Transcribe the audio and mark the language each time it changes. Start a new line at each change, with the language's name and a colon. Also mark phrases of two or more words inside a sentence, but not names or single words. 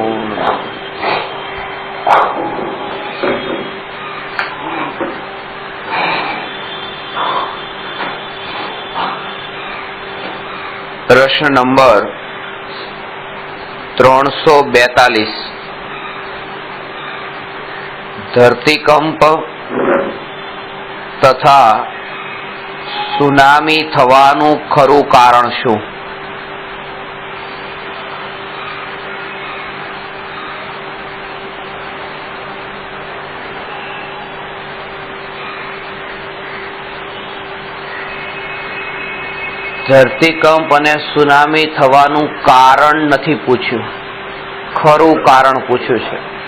Gujarati: પ્રશ્ન નંબર 342। ધરતીકંપ તથા સુનામી થવાનું ખરું કારણ શું? ધરતીકંપ અને સુનામી થવાનું કારણ નથી પૂછ્યું, ખરું કારણ પૂછ્યું છે.